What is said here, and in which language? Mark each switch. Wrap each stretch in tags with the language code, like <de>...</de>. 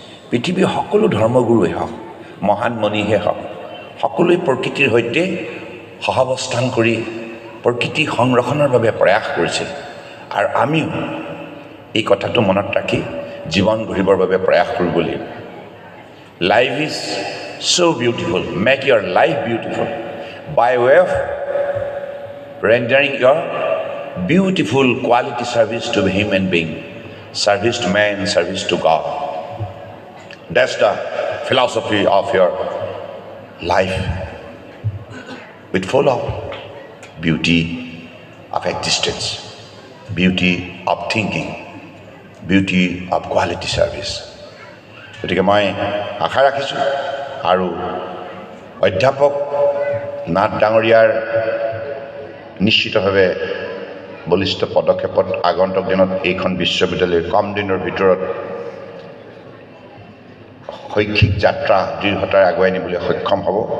<as>পৃথিৱীৰ সকলো ধৰ্মগুৰুৱে হওক, মহান মনীষে হওক, সকলোৱে প্ৰকৃতিৰ সৈতে সহাৱস্থান কৰি প্ৰকৃতি সংৰক্ষণৰ বাবে প্ৰয়াস কৰিছিল। আৰু আমিও এই কথাটো মনত ৰাখি জীৱন গঢ়িবৰ বাবে প্ৰয়াস কৰিব লাগিব। Life is</as> <en>so beautiful. Make your life beautiful by way of rendering your beautiful quality service to the human being, service to man, service to God. That's the philosophy of your life, with full of beauty of existence, beauty of thinking, beauty of quality service.</en> <as>গতিকে মই আশা ৰাখিছোঁ আৰু অধ্যাপক নাথ ডাঙৰীয়াৰ নিশ্চিতভাৱে বলিষ্ঠ পদক্ষেপত আগন্তুক দিনত এইখন বিশ্ববিদ্যালয় কম দিনৰ ভিতৰত শৈক্ষিক যাত্ৰা দৃঢ়তাৰে আগুৱাই নিবলৈ সক্ষম হ'ব।</as>